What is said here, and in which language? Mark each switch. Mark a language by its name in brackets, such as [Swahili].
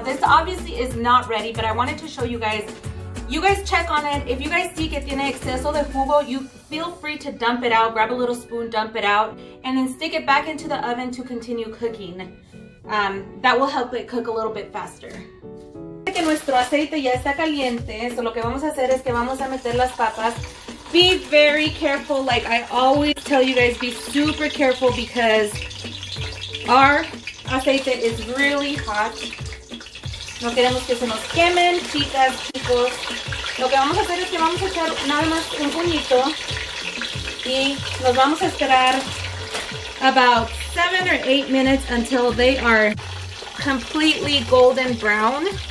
[English] This obviously is not ready, but I wanted to show you guys. You guys check on it. If you guys see [Spanish] que tiene exceso de jugo, [English] you feel free to dump it out. Grab a little spoon, dump it out, and then stick it back into the oven to continue cooking. That will help it cook a little bit faster. [Spanish] Que nuestro aceite ya está caliente, so lo que vamos a hacer es que vamos a meter las papas. [English] Be very careful, like I always tell you guys, be super careful because our aceite is really hot. [Spanish] No queremos que se nos quemen, chicas, chicos. Lo que vamos a hacer es que vamos a echar nada más un puñito y nos vamos a esperar [English] about 7 or 8 minutes until they are completely golden brown.